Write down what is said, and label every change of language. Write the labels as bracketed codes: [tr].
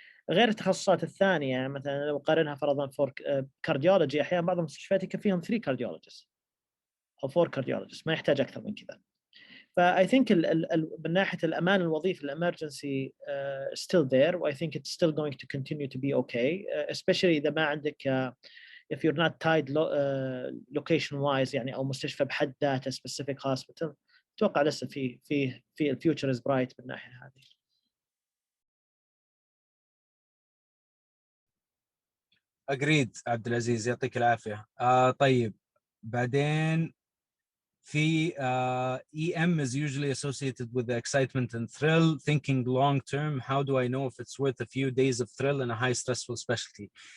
[ar] غير التخصصات الثانية مثلا لو قارنها فرضا for cardiology أحيانا بعض المستشفيات يكفيهم 3 cardiologists أو 4 cardiologists، ما يحتاج أكثر من كذا. [en] I think من ناحية الأمان الوظيفي الemergency still there، و I think it's still going to continue to be okay especially إذا ما عندك if you're not tied location wise يعني أو مستشفى بحد ذاته specific hospital، [ar] اتوقع لسه في الفيوتشر از برايت من الناحيه هذه. اجريد عبد العزيز يعطيك العافيه. [en] طيب بعدين في EM is usually associated with the excitement and thrill. Thinking long term, how do I know if it's worth a few days of thrill in a high stressful specialty?